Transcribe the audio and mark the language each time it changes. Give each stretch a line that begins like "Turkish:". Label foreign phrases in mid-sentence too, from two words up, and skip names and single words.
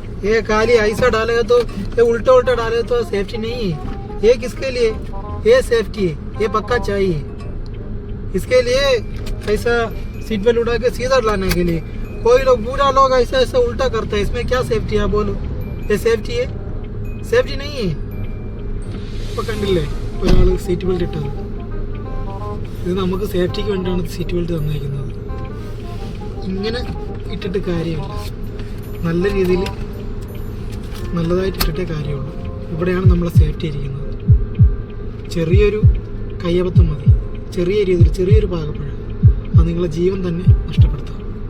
Hindi: ये खाली ऐसा डालेगा तो, ये उल्टा उल्टा डालेगा तो सेफ्टी नहीं है। ये किसके लिए? ये सेफ्टी है, ये पक्का चाहिए। इसके लिए ऐसा
English: seat belt
Hindi: उड़ा के सीधा लाने के लिए। कोई लोग बूढ़ा लोग ऐसा ऐसा उल्टा करता है, इसमें क्या सेफ्टी है बोलो? ये सेफ्टी है? सेफ्टी नहीं है।
Malayalam: കണ്ടില്ലേ ഒരാൾ സീറ്റ് ബെൽറ്റ് ഇട്ടത്? ഇത് നമുക്ക് സേഫ്റ്റിക്ക് വേണ്ടിയാണ്
English: seat belt
Malayalam: തന്നേക്കുന്നത്. ഇങ്ങനെ ഇട്ടിട്ട് കാര്യമില്ല. നല്ല രീതിയിൽ നല്ലതായിട്ട് ഇട്ടിട്ടേ കാര്യമുള്ളൂ. ഇവിടെയാണ് നമ്മളെ സേഫ്റ്റി ഇരിക്കുന്നത്. ചെറിയൊരു കയ്യബദ്ധം മതി, ചെറിയ രീതിയിൽ ചെറിയൊരു പാകപ്പഴ അത് നിങ്ങളെ ജീവൻ തന്നെ നഷ്ടപ്പെടുത്താം.